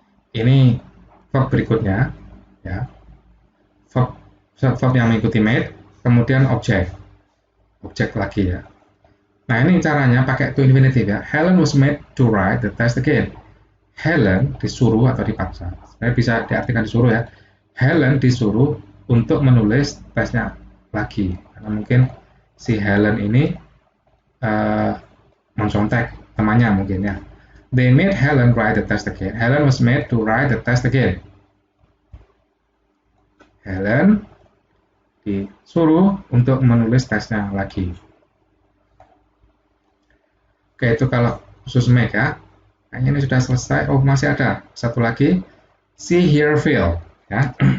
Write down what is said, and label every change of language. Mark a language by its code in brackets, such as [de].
[id] Ini verb berikutnya, ya. Verb yang mengikuti made, kemudian object lagi ya. Nah ini caranya pakai to infinitive ya. [en] Helen was made to write the test again. [id] Helen disuruh atau dipaksa. Saya bisa diartikan disuruh ya. Helen disuruh untuk menulis tesnya lagi, karena mungkin si Helen ini mencontek temannya mungkin ya. [en] They made Helen write the test again. Helen was made to write the test again. [id] Helen disuruh untuk menulis tesnya lagi. Oke, itu kalau khusus make ya. Kayaknya ini sudah selesai. Oh, masih ada satu lagi. See, hear, feel ya.